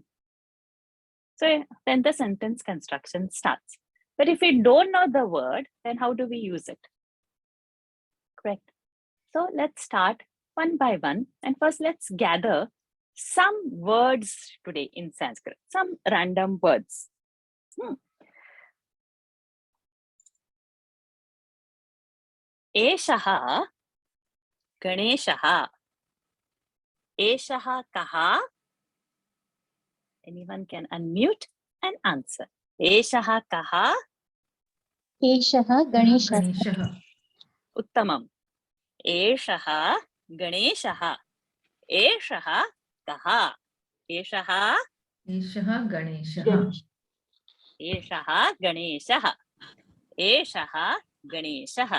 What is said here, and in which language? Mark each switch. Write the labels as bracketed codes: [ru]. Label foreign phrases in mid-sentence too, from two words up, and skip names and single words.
[en] So then the sentence construction starts. But if we don't know the word, then how do we use it? Correct. So let's start one by one. And first let's gather some words today in Sanskrit, some random words. [sa] Eshaha Ganeshaha. Eshaha kaha. [en] Anyone can unmute and answer. [sa] Eshaha kaha. Eshaha Ganeshaha. Uttamam. Eshaha Ganeshaha. Eshaha kaha. Eshaha. Eshaha Ganeshaha. Eshaha Ganeshaha. Eshaha Ganeshaha.